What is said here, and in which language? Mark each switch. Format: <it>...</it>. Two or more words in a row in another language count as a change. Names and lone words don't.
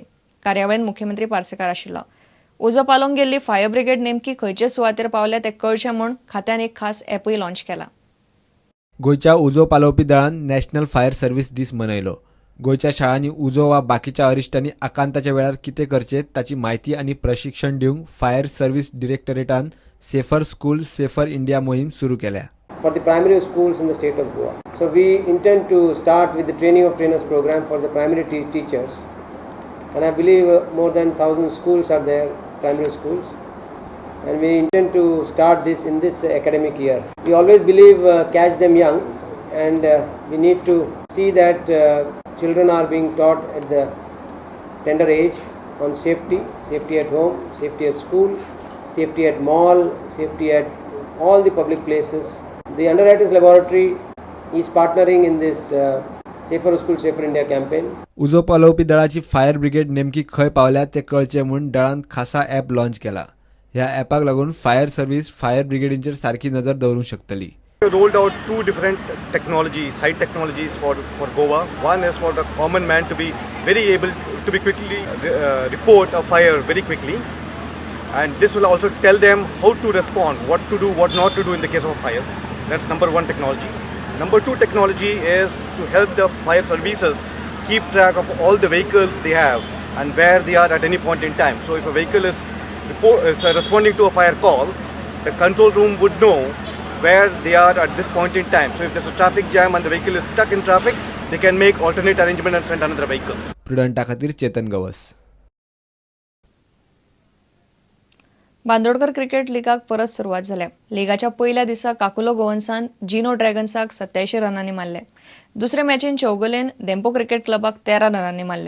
<kok>कार्यावळीत मुख्यमंत्री पार्सेकार आशिल्लो. उजो पालोवंक गेल्ली</kok> <en>fire brigade</en> <kok>नेमकी खंयचे सुवातेर पावल्या तें कळचें म्हूण खात्यान एक खास ॲपूय लॉन्च केला. गोंयच्या उजो पालोवपी दळान</kok> <en>National Fire Service</en> <kok>दीस मनयलो. गोंयच्या शाळांनी उजो वा बाकीच्या अरिश्टांनी आकांताच्या वेळार कितें करचें ताची माहिती आनी प्रशिक्षण दिवंक</kok> <en>fire service</en> <kok>डिरेक्टरेटान सेफर स्कूल सेफर इंडिया मोहीम सुरू केल्या.</kok> <en>For the primary schools in the state of Goa. So we intend to start with the training of trainers program for the primary teachers, and I believe more than 1,000 schools are there, primary schools, and we intend to start this in this academic year. We always believe catch them young, and we need to see that children are being taught at the tender age on safety at home, safety at school, safety at mall, safety at all the public places. The Underwriters Laboratory is partnering in this Safer School Safer India campaign. उजो पालोवपी दळाची fire brigade नेमकी खंय पावल्या ते कळचें म्हूण दळान खासा app launch केला. ह्या ॲपाक लागून fire service fire ब्रिगेडींचेर सारकी नजर दवरूंक शकतली. We rolled out 2 different technologies, high technologies for Goa. One is for the common man to be very able to be quickly report a fire very quickly, and this will also tell them how to respond, what to do, what not to do in the case of a fire. That's number 1 technology. Number 2 technology is to help the fire services keep track of all the vehicles they have and where they are at any point in time. So if a vehicle is responding to a fire call, the control room would know where they are at this point in time. So if there's a traffic jam and the vehicle is stuck in traffic, they can make alternate arrangement and send another vehicle.</en> <kok>प्रुडंटा खातीर चेतन गवस. बांदोडकर क्रिकेट लिगाक परत सुरवात जाल्या. लिगाच्या पहिल्या दिसा काकुलो गोवन्सान जिनो ड्रॅगन्साक 87 रनांनी मारले. दुसरे मॅचीन चौगुलेन देंपो क्रिकेट क्लबाक 13 रनांनी मारले.</kok>